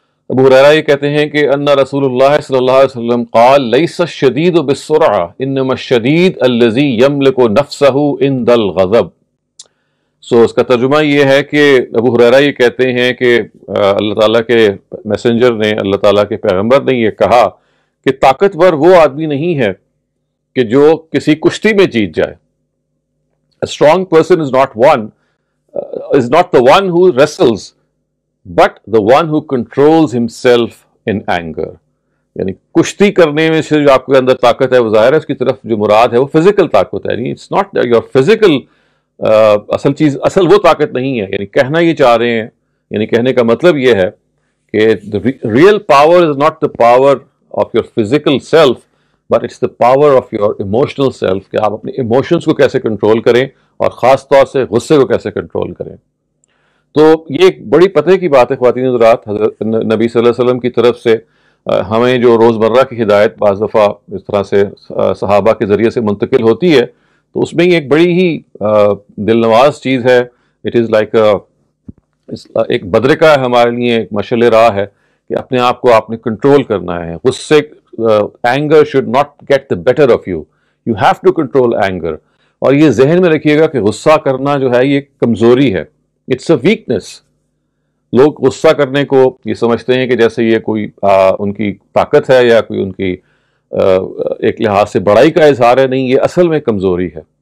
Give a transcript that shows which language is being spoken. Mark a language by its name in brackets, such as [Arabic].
[Urdu] ابو ہریرہ یہ کہتے ہیں کہ [Arabic] ان رسول اللہ صلی اللہ علیہ وسلم قال لیس الشدید بالسرعہ انما الشدید الذی یملک نفسہ عند الغضب. [Urdu] اس کا ترجمہ یہ ہے کہ ابو ہریرہ یہ کہتے ہیں کہ اللہ تعالیٰ کے میسنجر نے، اللہ تعالیٰ کے پیغمبر نے یہ کہا کہ طاقتور وہ آدمی نہیں ہے کہ جو کسی کشتی میں جیت جائے. [English] A strong person is not the one who wrestles, but the one who controls himself in anger. [Urdu] یعنی کشتی کرنے میں سے جو آپ کے اندر طاقت ہے، وہ ظاہر ہے اس کی طرف جو مراد ہے وہ فزیکل طاقت ہے. یعنی [English] it's not your physical, [Urdu] اصل وہ طاقت نہیں ہے. یعنی کہنا یہ چاہ رہے ہیں، یعنی کہنے کا مطلب یہ ہے کہ [English] real power is not the power of your physical self, but it's the power of your emotional self, [Urdu] کہ آپ اپنے ایموشنس کو کیسے کنٹرول کریں، اور خاص طور سے غصے کو کیسے کنٹرول کریں. تو یہ ایک بڑی پتہ کی بات ہے خواتین حضرات. حضرت نبی صلی اللہ علیہ وسلم کی طرف سے ہمیں جو روزمرہ کی ہدایت بعض دفعہ اس طرح سے صحابہ کے ذریعے سے منتقل ہوتی ہے، تو اس میں یہ ایک بڑی ہی دل نواز چیز ہے. [English] it is like [Urdu] ایک بدرکہ ہے ہمارے لیے، ایک مشعل راہ ہے کہ اپنے آپ کو آپ نے کنٹرول کرنا ہے. [English] غصے anger should not get the better of you, you have to control anger. [Urdu] اور یہ ذہن میں رکھیے گا کہ غصہ کرنا جو ہے یہ کمزوری ہے، [English] It's a weakness. [Urdu] لوگ غصہ کرنے کو یہ سمجھتے ہیں کہ جیسے یہ کوئی ان کی طاقت ہے یا کوئی ان کی ایک لحاظ سے بڑائی کا اظہار ہے. نہیں، یہ اصل میں کمزوری ہے.